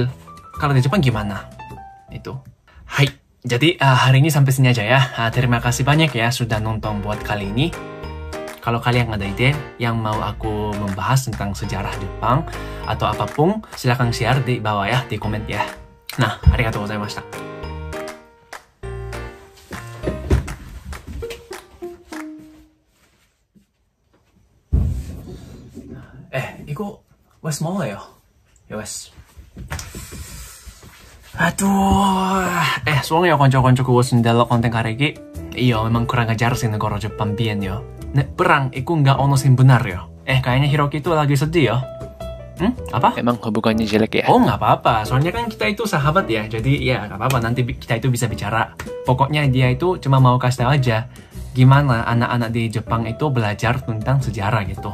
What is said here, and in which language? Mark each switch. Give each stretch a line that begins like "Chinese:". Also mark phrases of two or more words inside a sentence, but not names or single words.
Indonesian: Kalau di Jepang gimana? Itu. Hai, jadi hari ini sampai sini aja ya. Terima kasih banyak ya sudah nonton buat kali ini. Kalau kalian ada ide yang mau aku membahas tentang sejarah Jepang atau apapun, silahkan share di bawah ya, di komen ya. Nah,
Japanese: ありがとうございました.
Javanese: Iku wes mau ya? Ya wes. Aduh. Soalnya konco-koncoku wes ndelok konten kareki.
Indonesian: Iya, memang kurang ajar sih negara Jepang
Javanese: biyen yo. Nek perang iku nggak ono sing benar yo.
Indonesian: Kayaknya Hiroki itu lagi sedih yo. Apa? Emang hubungannya jelek ya? Oh, nggak apa-apa. Soalnya kan kita itu sahabat ya. Jadi ya nggak apa-apa. Nanti kita itu bisa bicara. Pokoknya dia itu cuma mau kasih tahu aja gimana anak-anak di Jepang itu belajar tentang sejarah gitu.